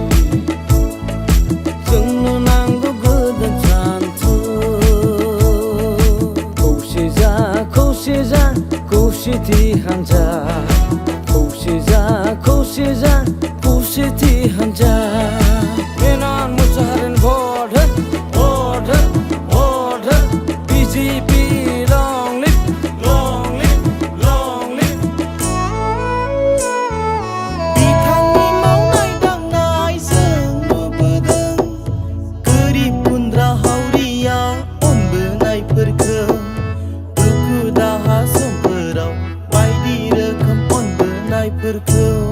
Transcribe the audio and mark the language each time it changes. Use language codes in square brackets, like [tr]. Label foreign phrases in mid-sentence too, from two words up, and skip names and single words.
[brx] जोंनो नांगौ गोदान सानथौ खौसेजा खौसेजा खौसेथि हान्जा खौसेजा खौसेजा खौसेथि हान्जा मेनन मुसाहारिनि भट हो बिजेपि [en] long live long live long live [brx] बिथांनि मावनाय दांनाय जों नुबोदों गोरिब गुन्द्रा हावरिया अनबोनायफोरखौ दुखु दाहा समफोराव बायदि रोखोम अनबोनायफोरखौ